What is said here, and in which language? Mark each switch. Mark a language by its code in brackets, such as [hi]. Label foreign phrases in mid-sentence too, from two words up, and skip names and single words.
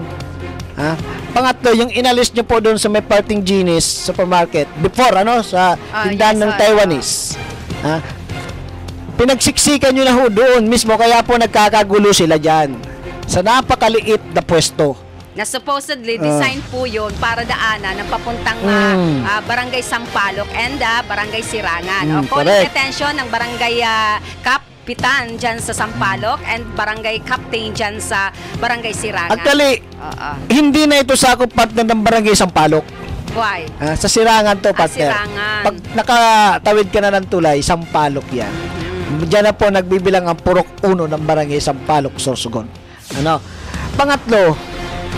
[tl] Pangatlo, yung inalis nyo po doon sa may Parting Genius supermarket before sa tindahan ng Taiwanese. Pinagsiksikan nyo na ho doon mismo, kaya po nagkakagulo sila dyan sa napakaliit na pwesto. Na [en] supposedly design [tl] po yun para daanan ng papuntang Barangay Sampaloc and Barangay Sirangan. [en] Calling attention [tl] ng Barangay Kapitan dyan sa Sampaloc and Barangay Captain dyan sa Barangay Sirangan. Actually, hindi na ito sakop partner ng Barangay Sampaloc. Why? Sa Sirangan to, partner. Sirangan. Pag nakatawid ka na ng tulay, Sampaloc yan. Diyan na po nagbibilang ang purok 1 ng Barangay Sampaloc, Sorsogon.